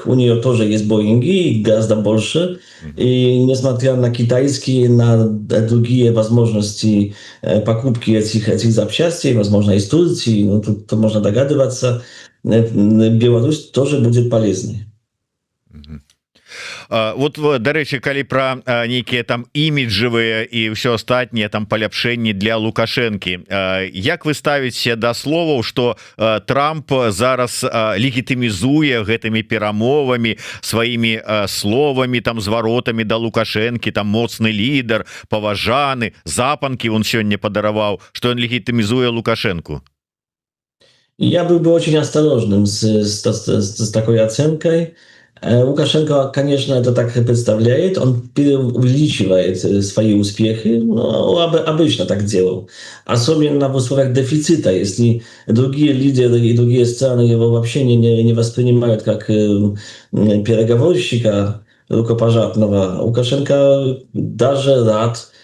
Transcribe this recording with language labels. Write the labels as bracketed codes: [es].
[ru] У нее тоже есть Боинги, гораздо больше. И несмотря на китайские, на другие возможности покупки этих запчастей, возможно, из Турции, ну, тут можно догадываться, Беларусь тоже будет полезной. [be] Вот дарэчы, калі пра нейкія там іміджавыя і ўсё астатніе там паляпшэнні для Лукашэнкі, як вы ставіце да словаў, што Трамп зараз легітымізуе гэтымі перамовамі сваімі словамі там зваротамі да Лукашэнкі, там моцны лідар, паважаны, запанкі он сёння падараваў, што ён легітымізуе Лукашэнку? [ru] Я был бы очень осторожным с такой оценкой. Лукашенко, конечно, это так представляет, он увеличивает свои успехи, ну, обычно так делал, особенно в условиях дефицита, если другие лидеры и другие страны его вообще не воспринимают как переговорщика рукопожатного. Лукашенко даже рад